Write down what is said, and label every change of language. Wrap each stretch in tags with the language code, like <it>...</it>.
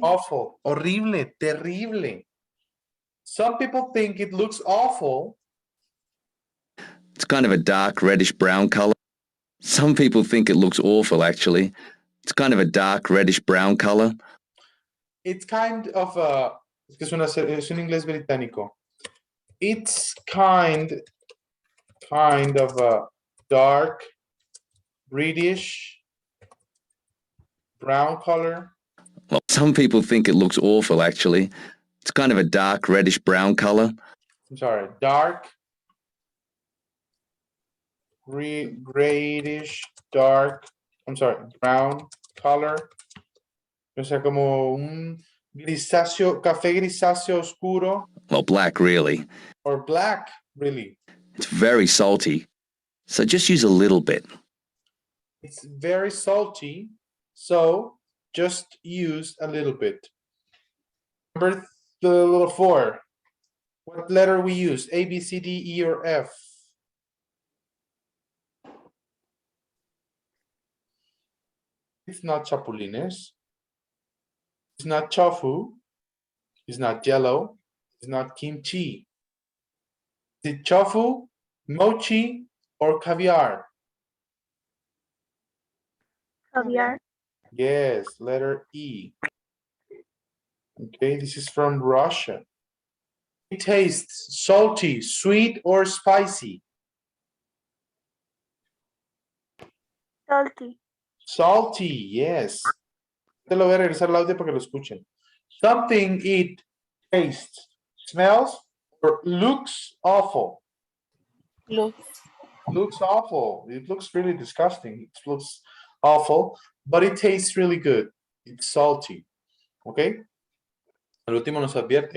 <en>Awful, horrible, terrible. Some people think it looks awful. It's kind of a dark reddish brown color. Some people think it looks awful, actually. It's kind of a dark reddish brown color. It's kind of a...</en> <es>Es que es un inglés británico.</es> <en>It's kind of a dark reddish brown color. Well, some people think it looks awful, actually. It's kind of a dark reddish brown color. I'm sorry, dark grayish dark, I'm sorry, brown color.</en> <es>O sea, como un grisáceo, café grisáceo oscuro.</es> <en>Well, black, really. Or black, really. It's very salty, so just use a little bit. It's very salty, so just use a little bit. Number the little 4. What letter we use? A, B, C, D, E, or F? It's not chapulines. It's not tofu. It's not yellow. It's not kimchi. Is it tofu, mochi, or caviar? Caviar. Yes, letter E. Okay, this is from Russia. It tastes salty, sweet, or spicy. Salty. Salty, yes.</en> <es>Te lo voy a regresar el audio para que lo escuchen.</es> <en>Something it tastes, smells, or looks awful. Looks awful. It looks really disgusting. It looks awful, but it tastes really good. It's salty. Okay?</en> <es>El último nos advierte.</es>